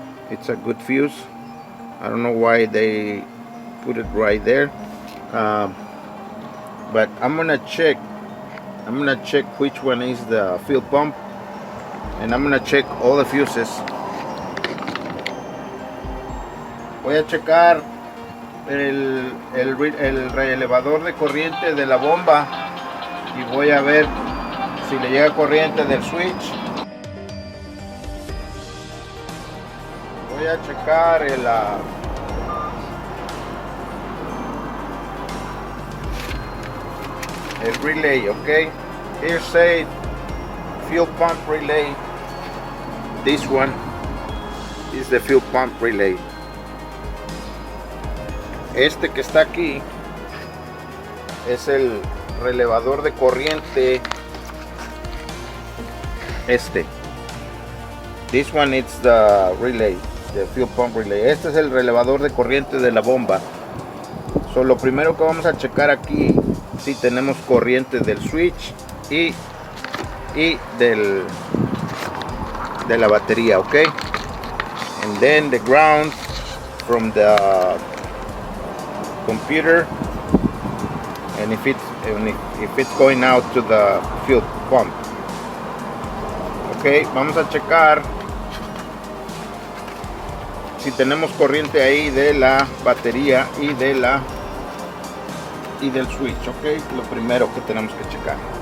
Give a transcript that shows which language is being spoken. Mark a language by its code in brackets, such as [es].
[en] It's a good fuse. I don't know why they put it right there, but I'm gonna check which one is the fuel pump, and I'm gonna check all the fuses. [es] Voy a checar el relevador de corriente de la bomba y voy a ver si le llega corriente del switch. Voy a checar el relay. [en] Okay, here say fuel pump relay. This one is the fuel pump relay. [es] Este que está aquí es el relevador de corriente. [en] This one is the relay, the fuel pump relay. [es] Este es el relevador de corriente de la bomba. So, lo primero que vamos a checar aquí, si tenemos corriente del switch y de la batería, ok. [en] And then the ground from the computer, and if it's going out to the fuel pump. [es] Ok, vamos a checar si tenemos corriente ahí de la batería y de la y del switch, ok, lo primero que tenemos que checar.